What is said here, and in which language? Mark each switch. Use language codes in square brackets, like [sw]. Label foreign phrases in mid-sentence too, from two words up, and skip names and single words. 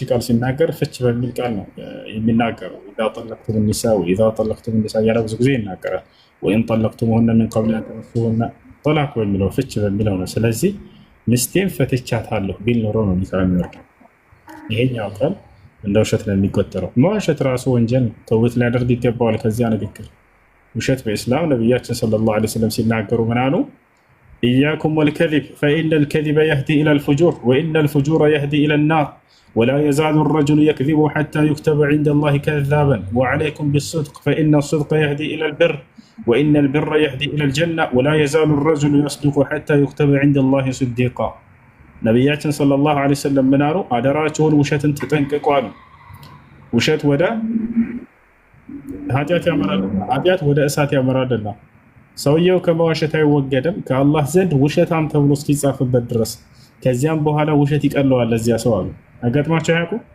[am] ቃል ሲናገር ፍች በሚል ቃል ነው የሚናገረው። [ar] إذا طلقتم النساء وإذا طلقتم النساء [am] እያለ ብዙ ጊዜ ይናገራል። [ar] وإن طلقتموهن من قبل أن تمسوهن [am] ጦላቅ በሚለው ፍች በሚለው ነው። ስለዚህ ሚስቴን ፈትቻታለሁ ቢል ኖሮ ነው ኒካ የሚወርደው። ይሄኛው ቃል እንደ ውሸት ነው የሚቆጠረው። መዋሸት ራሱ ወንጀል ነው፣ ተውበት ሊያደርግ ይገባዋል ከዚያ ንግግር። ውሸት በኢስላም ነቢያችን [ar] صلى الله عليه وسلم [am] ሲናገሩ ምን አሉ? [ar] إياكم والكذب فإن الكذب يهدي إلى الفجور وإن الفجور يهدي إلى النار ولا يزال الرجل يكذب حتى يكتب عند الله كذابا وعليكم بالصدق فإن الصدق يهدي إلى البر وإن البر يهدي إلى الجنة ولا يزال الرجل يصدق حتى يكتب عند الله صديقا። [am] ነቢያችን [ar] صلى الله عليه وسلم [am] ምን አሉ? አደራችሁን ውሸትን ተጠንቅቁ አሉ። ውሸት ወደ ኃጢአት ያመራልና ኃጢአት ወደ እሳት ያመራልና ሰውየው ከመዋሸት አይወገድም ከአላህ ዘንድ ውሸታም ተብሎ እስኪጻፍበት ድረስ። ከዚያም በኋላ ውሸት ይቀለዋል ለዚያ ሰው አሉ። አጋጥሟቸው አያውቁ?